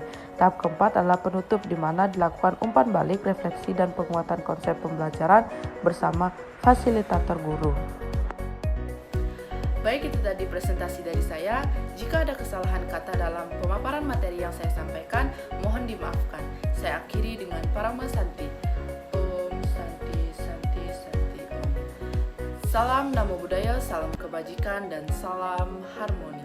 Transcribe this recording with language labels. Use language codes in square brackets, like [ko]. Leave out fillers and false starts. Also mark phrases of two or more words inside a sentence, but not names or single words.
[id] Tahap keempat adalah penutup, di mana dilakukan umpan balik, refleksi, dan penguatan konsep pembelajaran bersama fasilitator guru. Baik, itu tadi presentasi dari saya. Jika ada kesalahan kata dalam pemaparan materi yang saya sampaikan, mohon dimaafkan. Saya akhiri dengan Parama Santi. [sa] Om Santi Santi Santi Om. [id] Salam [pi] Namo Buddhaya, [id] salam kebajikan, dan salam harmoni.